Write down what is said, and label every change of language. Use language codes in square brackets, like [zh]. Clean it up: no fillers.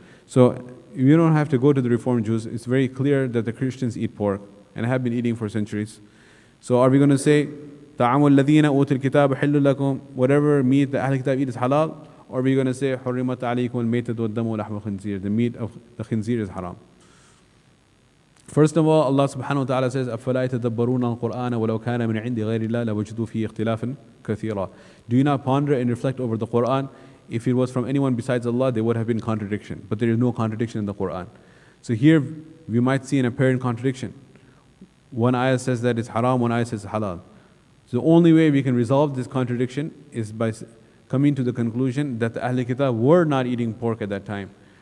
[en] So you don't have to go to the Reformed Jews. It's very clear that the Christians eat pork and have been eating for centuries. So are we going to say, [ar] طَعَامُ الَّذِينَ أُوتُوا الْكِتَابَ حِلٌّ لَكُمْ, [en] whatever meat the Ahl Kitab eat is halal? Or are we going to say, [ar] حُرِّمَتْ عَلَيْكُمُ الْمَيْتَةُ وَالدَّمُ وَلَحْمُ الْخِنْزِيرِ, [en] the meat of the khinzir is haram? First of all, Allah subhanahu wa ta'ala says, [ar] أَفَلَا يَتَدَبَّرُونَ الْقُرْآنَ وَلَوْ كَانَ مِنْ عِنْدِ غَيْرِ اللَّهِ لَوَجَدُوا فِيهِ اخْتِلَافًا كَثِيرًا. [en] Do you not ponder and reflect over the Qur'an? If it was from anyone besides Allah, there would have been contradiction. But there is no contradiction in the Qur'an. So here, we might see an apparent contradiction. One ayah says that it's haram, one ayah says it's halal. So the only way we can resolve this contradiction is by coming to the conclusion that the Ahl Kitab were not eating pork at that time.